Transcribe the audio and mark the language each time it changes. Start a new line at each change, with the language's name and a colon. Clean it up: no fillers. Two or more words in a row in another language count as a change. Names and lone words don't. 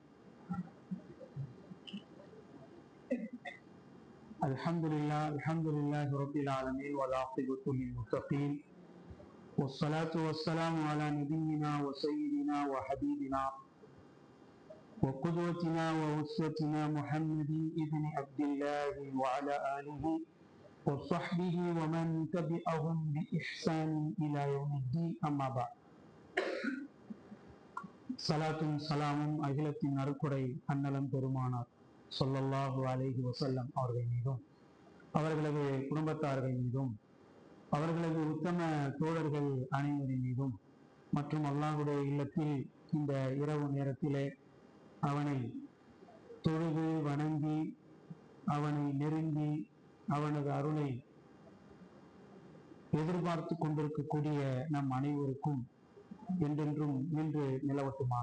Arabic: الحمد لله رب العالمين والعاقبة للمتقين والصلاة والسلام على نبينا وسيدنا وحبيبنا وقدوتنا وأسوتنا محمد ابن عبد الله وعلى آله وصحبه ومن تبعهم بإحسان إلى يوم الدين. أما بعد.
Tamil: சலாத்தும் சலாமும் அகிலத்தின் அருக்குடை அன்னலம் பெருமானார்
Arabic: صلى الله عليه وسلم
Tamil: அவர்கள் மீதும், அவர்களது குடும்பத்தார்கள் மீதும், அவர்களது உத்தம தோழர்கள் அனைவரின் மீதும் மற்றும் அல்லாஹுடைய இல்லத்தில் இந்த இரவு நேரத்திலே அவனை தொழுது வணங்கி அவனை நெருங்கி அவனது அருளை எதிர்பார்த்து கொண்டிருக்கக்கூடிய நம் அனைவருக்கும் என்றென்றும் இன்று நிலவட்டுமாக.